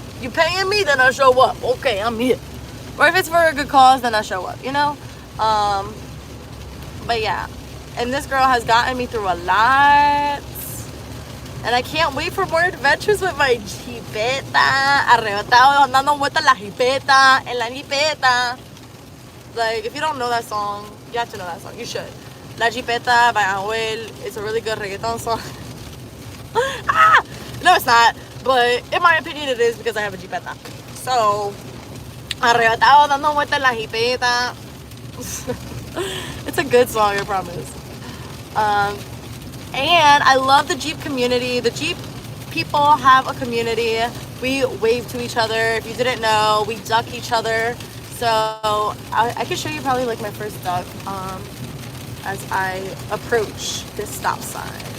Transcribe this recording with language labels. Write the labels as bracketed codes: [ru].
[en] Then I show up. Okay, I'm here. Or if it's for a good cause, then I show up, you know? But yeah. And this girl has gotten me through a lot. And I can't wait for more adventures with my jipeta. [es] Arrebatado, dando vueltas la jipeta, en la jipeta. [en] Like, if you don't know that song, you have to know that song. You should. La Jipeta by Anuel. It's a really good reggaeton song. No, it's not. But in my opinion, it is, because I have a jipeta. So, [es] arrebatado, dando vueltas en la jipeta. [en] It's a good song, I promise. And I love the Jeep community. The Jeep people have a community. We wave to each other. If you didn't know, we duck each other. So I could show you probably like my first duck as I approach this stop sign.